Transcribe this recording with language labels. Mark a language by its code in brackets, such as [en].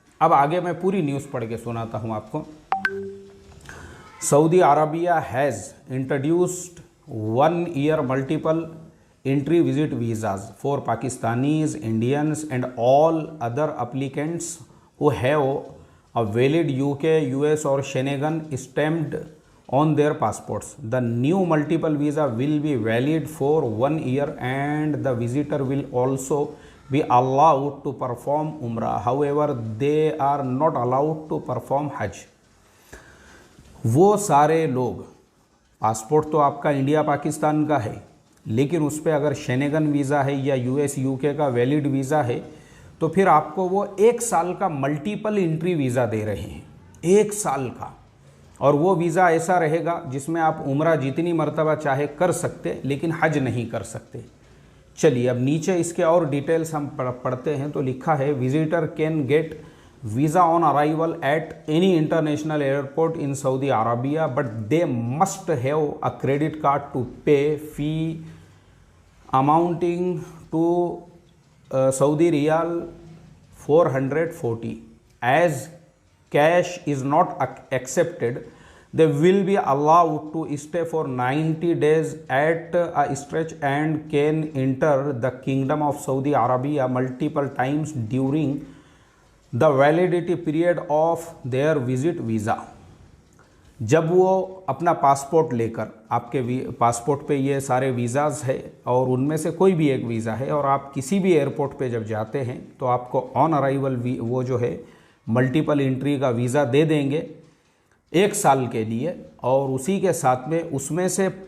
[hi] अब आगे मैं पूरी न्यूज़ पढ़ के सुनाता हूँ आपको। [en] Saudi Arabia has introduced 1 year multiple entry visit visas for Pakistanis, Indians and all other applicants who have a valid UK, US और Schengen stamped on their passports. The new multiple visa will be valid for 1 year and the visitor will also be allowed to perform umrah. However, they are not allowed to perform hajj. [hi] वो सारे लोग, passport तो आपका India Pakistan का है, लेकिन उस पर अगर शेनेगन वीज़ा है या यूएस यूके का वैलिड वीज़ा है तो फिर आपको वो 1 साल का मल्टीपल एंट्री वीज़ा दे रहे हैं, 1 साल का। और वो वीज़ा ऐसा रहेगा जिसमें आप उम्रा जितनी मर्तबा चाहे कर सकते, लेकिन हज नहीं कर सकते। चलिए अब नीचे इसके और डिटेल्स हम पढ़ते हैं। तो लिखा है [en] Visitor can get visa on arrival at any international airport in Saudi Arabia but they must have a credit card to pay fee amounting to Saudi riyal 440 as cash is not accepted. They will be allowed to stay for 90 days at a stretch and can enter the Kingdom of Saudi Arabia multiple times during the validity period of their visit visa. [hi] जब वो अपना passport लेकर, आपके passport पे ये सारे visas है और उनमें से कोई भी एक वीज़ा है, और आप किसी भी एयरपोर्ट पे जब जाते हैं तो आपको ऑन अराइवल वो जो है मल्टीपल एंट्री का वीज़ा दे देंगे 1 साल के लिए, और उसी के साथ में उसमें से